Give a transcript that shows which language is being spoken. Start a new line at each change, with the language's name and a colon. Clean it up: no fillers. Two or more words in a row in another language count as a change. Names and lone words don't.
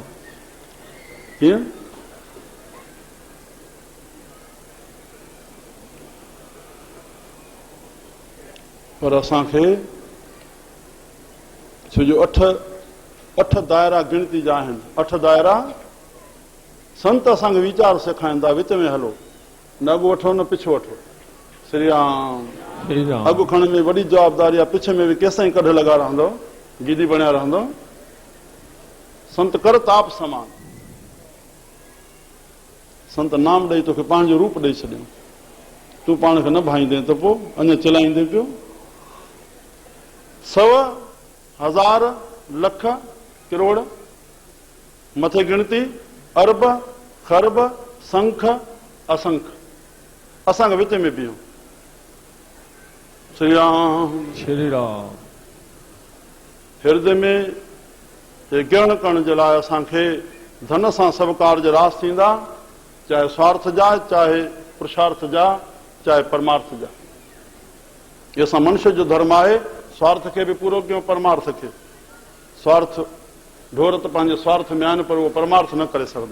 Sindhi: कीअं पर असांखे छो जो 8 दायरा गिणती जा आहिनि। 8 दायरा संत असांखे वीचार सेखारींदा, विच में हलो, न अॻु वठो न पिछो वठो। श्री राम श्री राम, अॻु खणण में वॾी जवाबदारी आहे, पिछे में बि केसां कढ लॻा रहंदो, गीदी बणिया रहंदो। संत कर ताप समान, संत नाम ॾेई तोखे पंहिंजो रूप ॾेई छॾियो, तूं पाण खे न भाईंदे त पोइ अञा चिलाईंदे पियो। 100 हज़ार लख करोड़ मथे गिणती, अरब खरब संख असंख, असांखे विच में बीहूं। श्री राम श्री राम, हृदय में गिरण करण जे लाइ असांखे धन सां सभु कार्य रास थींदा, चाहे स्वार्थ जा, चाहे पुरुषार्थ जा, चाहे परमार्थ जा। इहो असां मनुष्य जो धर्म आहे। स्वार्थ खे बि पूरो कयूं, परमार्थ खे। स्वार्थ ढोर त पंहिंजे स्वार्थ में आहिनि, पर उहो परमार्थ न करे सघंदा।